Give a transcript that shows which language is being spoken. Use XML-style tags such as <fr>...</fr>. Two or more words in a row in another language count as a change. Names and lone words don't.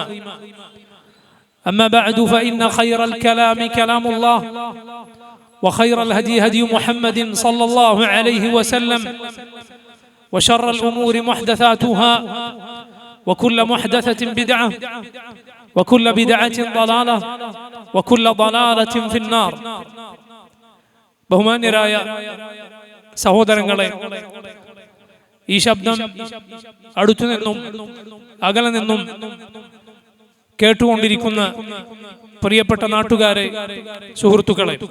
<ar>أما بعد فإن خير الكلام كلام الله وخير الهدي هدي محمد صلى الله عليه وسلم وشر الأمور محدثاتها وكل محدثة بدعة وكل بدعة ضلالة وكل ضلالة في النار.</ar> <ml>ബഹുമാന്യരായ സഹോദരങ്ങളെ, ഈ ശബ്ദം അടുത്തു നിന്നും അകലെ നിന്നും കേട്ടുകൊണ്ടിരിക്കുന്ന പ്രിയപ്പെട്ട നാട്ടുകാരെ, സുഹൃത്തുക്കളെ,</ml>